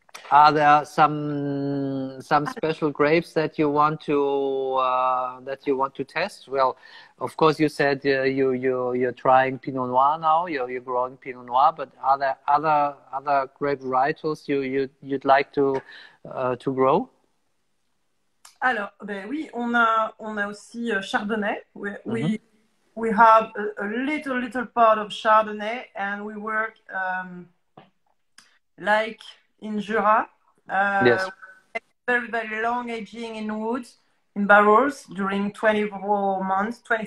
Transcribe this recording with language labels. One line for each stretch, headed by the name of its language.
English: Are there some special grapes that you want to test? Well, of course, you said you're trying Pinot Noir now. You're growing Pinot Noir, but are there other grape varietals you'd like to grow?
French: Alors, ben oui, on a aussi Chardonnay.
English: We have a little part of Chardonnay, and we work like in Jura. Yes. Very, very long aging in woods, in barrels during 24 months.